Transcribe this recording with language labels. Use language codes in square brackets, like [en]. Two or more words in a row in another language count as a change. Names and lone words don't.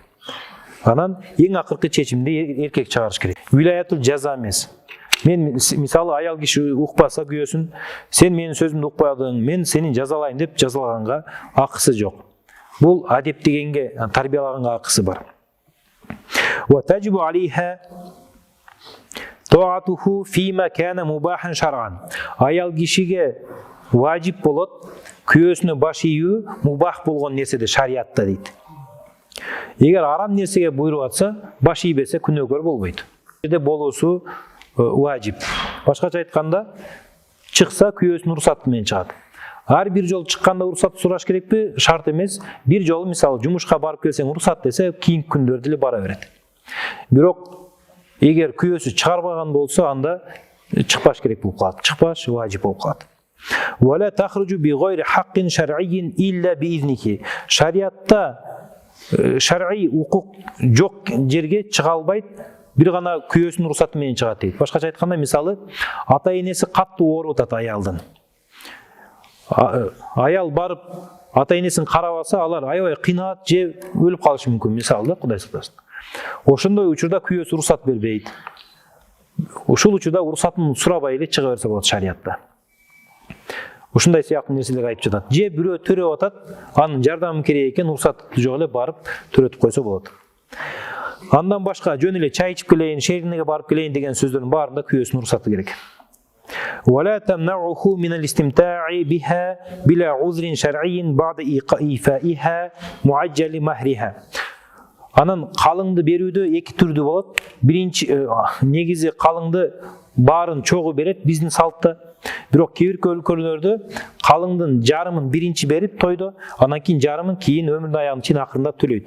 [ky] Анан эң акыркы чечимди эркек чыгарыш керек. [ar] ولاية الجزاء [ky] эмес. Мен мисалы аял киши укпаса күйөөсүн, сен менин сөзүмдү укпадың, мен сени жазалайм деп жазалаганга акысы жок. Бул адеп дегенге, тарбиялаганга акысы бар. [ar] وتجب عليها طاعته فيما كان مباحا شرعا. [ky] Аял кишиге важип болот, күйөөсүнө баш ийүү мубах болгон нерседе шариатта дейт. Эгер арам нерсеге буйруп атса, баш ийбесе күнөөкөр болбойт. Жерде болуусу важип. Башкача айтканда, чыкса күйөөсүнүн уруксаты менен чыгат. Ар бир жолу чыкканда уруксат сураш керекпи? Шарт эмес. Бир жолу мисалы жумушка барып келсең уруксат десе, кийинки күндөрдө эле бара берет. Бирок эгер күйөөсү чыгарбаган болсо, анда чыкпаш керек болуп калат. Чыкпаш важип болуп калат. [ar] ولا تخرج بغير حق شرعي إلا بإذنه. [ky] Шариатта шар'ий укук жок жерге чыга албайт, бир гана күйөөсүнүн уруксаты менен чыгат дейт. Башкача айтканда, мисалы ата-энеси каттуу ооруп атат аялдын. Аял барып ата-энесин карап алса, алар аябай кыйналат, же өлүп калышы мүмкүн, мисалы да, Кудай сактасын. Ошондой учурда күйөөсү уруксат бербейт. Ушул учурда уруксатын сурабай эле чыга берсе болот шариатта. Ушундай сыяктуу нерселер айтып жатат. Же бирөө төрөп атат, анын жардамы керек экен, уруксаты жок эле барып төрөтүп койсо болот. Андан башка жөн эле чай ичип келейин, шеринеге барып келейин деген сөздөрдүн баарында күйөөсүнүн уруксаты керек. [ar] ولا تمنعه من الاستمتاع بها بلا عذر شرعي بعد إيفائها معجل مهرها. [ky] Анан калыңды берүүдө эки түрдүү болот. Биринчи негизи калыңды баарын чогуу берет биздин салтта. Бирок кээ бир өлкөлөрдө калыңдын жарымын биринчи берип тойдо, анан кийин жарымын кийин өмүрүнүн аягына чейин акырында төлөйт.